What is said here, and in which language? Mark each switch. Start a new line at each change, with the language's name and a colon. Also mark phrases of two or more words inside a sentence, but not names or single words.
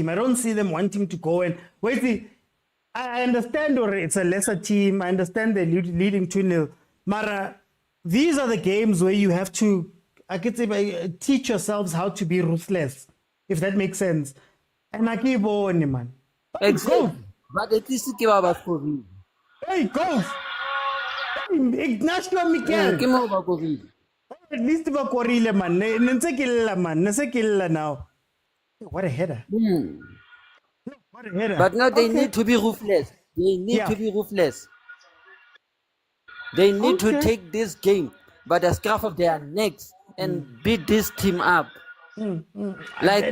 English: I don't see them wanting to go and wait. I understand it's a lesser team. I understand they're leading 2-0. Mara, these are the games where you have to, I could say, teach yourselves how to be ruthless, if that makes sense. And I keep on, man. But at least
Southern Sotho: ke ba ba scorile.
English: Hey, goals! Ignacio Miguel!
Southern Sotho: Ke mo ba scorile.
English: At least
Southern Sotho: ba korile
English: man.
Southern Sotho: Nse killa
English: man.
Southern Sotho: Nse killa
English: now. What a header. What a header. But now they Okay. need to be ruthless. They need to be ruthless. They need to take this game by the scruff of their necks and beat this team up. Like